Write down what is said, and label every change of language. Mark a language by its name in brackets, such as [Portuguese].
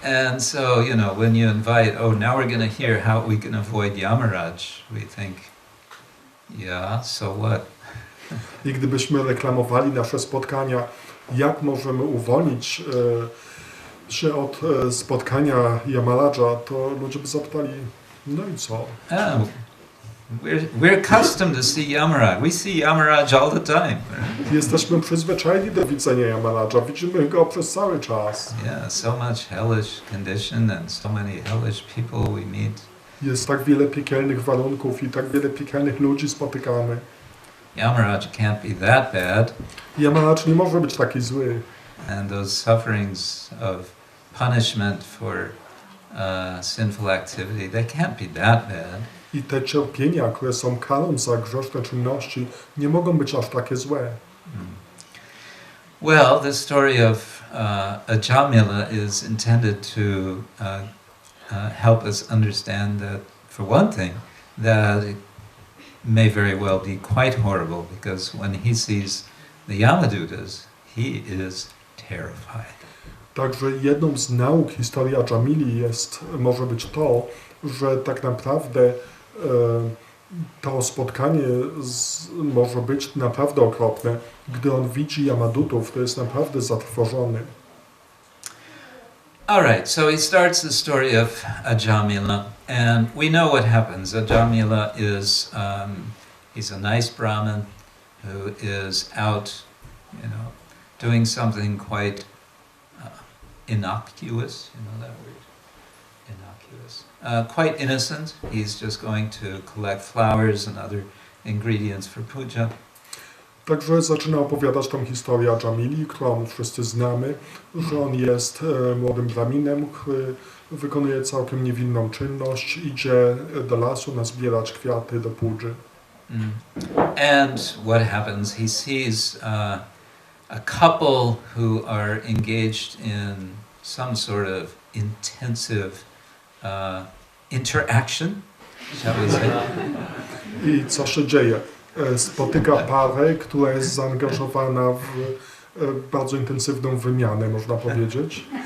[English] And so, you know, when you invite, oh, now we're going to hear how we can avoid Yamaraj, we think, yeah, so what? [Polish] I gdybyśmy reklamowali nasze spotkania, jak możemy uwolnić się od spotkania Yamaraja, to ludzie by zapytali, no i co? [English] Oh, we're accustomed to see Yamaraj. We see Yamaraj all the time. [Polish] Jesteśmy przyzwyczajeni do widzenia Yamaraja, widzimy go przez cały czas. [English] Yeah, so much hellish condition and so many hellish people we meet. [Polish] Jest tak wiele piekielnych warunków i tak wiele piekielnych ludzi spotykamy. [English] Yamaraj can't be that bad. [Polish] Yamaraj nie może być taki zły. [English] And those sufferings of punishment for sinful activity, they can't be that bad. [Polish] I te cierpienia, które są karą za grzeszne czynności, nie mogą być aż takie złe. [English] Well, the story of Ajamila is intended to help us understand that, for one thing, that it may very well be quite horrible, because when he sees the Yamadutas, he is terrified. [Polish] Także jedną z nauk historii Ajamili może być to, że tak naprawdę to spotkanie może być naprawdę okropne. Gdy on widzi Yamadutów, to jest naprawdę zatrwożony. [English] Alright, so he starts the story of Ajamila, and we know what happens. Ajamila is, he's a nice Brahmin who is out, you know, doing something quite innocuous, you know that word? Innocuous. Quite innocent. He's just going to collect flowers and other ingredients for puja. [Polish] Także zaczyna opowiadać tą historię Ajamili, którą wszyscy znamy, że on jest młodym braminem, który wykonuje całkiem niewinną czynność, idzie do lasu nazbierać kwiaty do pudży. [English] And what happens? He sees a couple who are engaged in some sort of intensive interaction, shall we say? [Polish] I co się dzieje? Spotyka parę, która jest zaangażowana w bardzo intensywną wymianę, można powiedzieć.